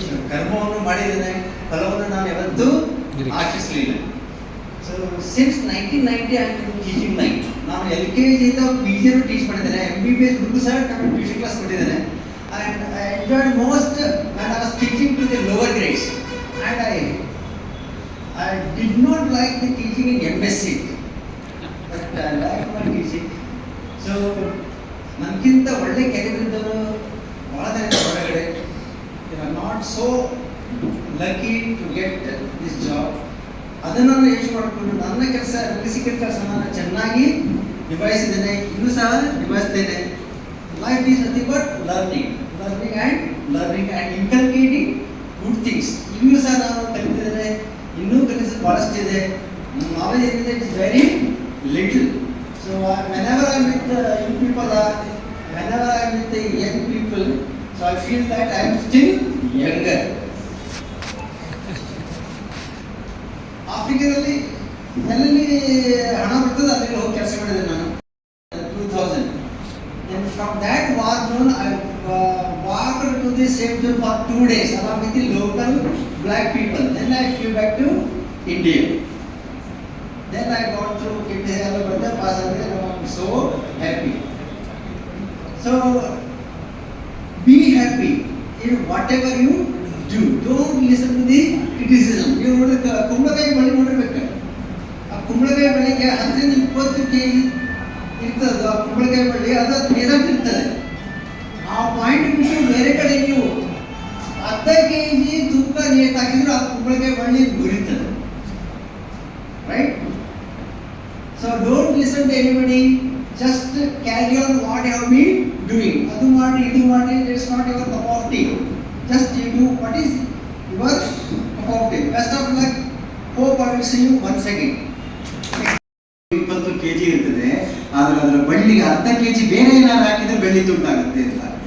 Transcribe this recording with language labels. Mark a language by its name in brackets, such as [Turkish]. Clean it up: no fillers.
[Kannada] ಕರ್ಮವನ್ನು ಮಾಡಿದ್ದೇನೆ, ಫಲವನ್ನು ನಾನು ಯಾವತ್ತೂ ಆಶಿಸಲಿಲ್ಲ. [English] So since 1990 I am teaching line. [Kannada] ನಾನು LKG ಇಂದ PG ಟೀಚ್ ಮಾಡಿದ್ದೇನೆ, MBBS ಗುರು ಸರ್ ನಾನು ಟ್ಯೂಷನ್ ಕ್ಲಾಸ್ ಕೊಟ್ಟಿದ್ದೇನೆ. [English] And I enjoyed most when I was teaching to the lower grades. And I did not like the teaching in MSc, but I liked my teaching. So [Kannada] ನನಗಿಂತ ಒಳ್ಳೆ ಕೆಲವರಿದ್ದವರು ಭಾಳ ಜನ ಹೊರಗಡೆ, [English] they are not so lucky to get this job. [Kannada] ಅದನ್ನು ನಾನು ಯೋಚನೆ ಮಾಡಿಕೊಂಡು ನನ್ನ ಕೆಲಸ, ನನಗೆ ಸಿಕ್ಕಿದ ಕೆಲಸ ನಾನು ಚೆನ್ನಾಗಿ ನಿಭಾಯಿಸಿದ್ದೇನೆ, ಇನ್ನೂ ಸಹ ನಿಭಾಯಿಸ್ತೇನೆ. [English] Life is nothing but learning and inculcating good things. [Kannada] ಇನ್ನೂ ಸಹ ನಾನು ಕಲಿತಿದ್ದೇನೆ, ಇನ್ನೂ ಕಲಿಸೋದು ಭಾಳಷ್ಟು ಇದೆ. ನನ್ನ ನಾಲೆಜ್ ಏನಿದೆ [English] It is very little. So whenever I am with young people, whenever I am with the young people, so I feel that I am still younger. [Kannada] ಆಫ್ರಿಕಾದಲ್ಲಿ ಎಲ್ಲೆಲ್ಲಿ ಹಣ ಬರ್ತದೆ ಅಲ್ಲಿ ಹೋಗಿ ಕೆಲಸ ಮಾಡಿದೆ ನಾನು 2000. [English] And from that war zone I walked to the same zone for 2 days along with the local black people. Then I flew back to India. Then I got through KPSC pass and I am so happy. So be happy in whatever you do. Don't listen to the criticism. You know the [Kannada] ಕುಂಬಳಕಾಯಿ ಬಳ್ಳಿ ನೋಡಿರ್ಬೇಕು. ಆ ಕುಂಬಳಕಾಯಿ ಬಳ್ಳಿಗೆ 10-20 kg ಇರ್ತದೆ. ಆ ಕುಂಬಳಕಾಯಿ ಬಳ್ಳಿ ಅದು ನೀರಲ್ಲಿ ಇರ್ತದೆ. ಆ ಪಾಯಿಂಟ್ ಬಿಟ್ಟು ಬೇರೆ ಕಡೆ ನೀವು 10 kg ತೂಕ ನೀರು ಹಾಕಿದ್ರು ಆ ಕುಂಬಳಕಾಯಿ ಬಳ್ಳಿ ಮುರಿತದೆ. [English] Right? So don't listen to anybody. Just carry on what you have been doing. [Kannada] ಅದು ಮಾಡಿ ಇದು ಮಾಡಿ, [English] it's not your cup of tea. Just you do what is your cup of tea. Best of luck. Hope I will see you once again. [Kannada] 20 kg ಇರ್ತದೆ, ಆದ್ರೆ ಅದರ ಬಳ್ಳಿಗೆ 10 kg ಬೇರೆ ಏನಾದ್ರು ಹಾಕಿದ್ರೆ ಬೆಳ್ಳಿ ತುಂಟಾಗುತ್ತೆ ಅಂತ.